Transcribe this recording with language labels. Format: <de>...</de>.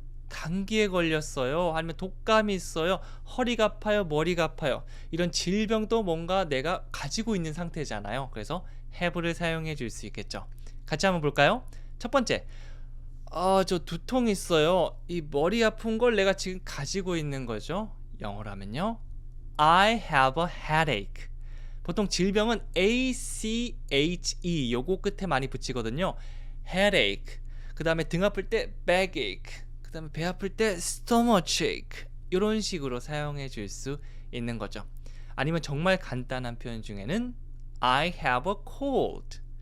<ko>감기에 걸렸어요. 아니면 독감이 있어요. 허리가 아파요. 머리가 아파요. 이런 질병도 뭔가 내가 가지고 있는 상태잖아요. 그래서 have를 사용해 줄 수 있겠죠. 같이 한번 볼까요? 첫 번째, 저 두통 있어요. 이 머리 아픈 걸 내가 지금 가지고 있는 거죠. 영어로 하면요,</ko> <en>I have a headache.</en> <ko>보통 질병은 ACHE 요거 끝에 많이 붙이거든요. headache. 그 다음에 등 아플 때 backache. 그 다음에 배 아플 때 stomachache. 이런 식으로 사용해 줄 수 있는 거죠. 아니면 정말 간단한 표현 중에는</ko> <en>I have a cold.</en>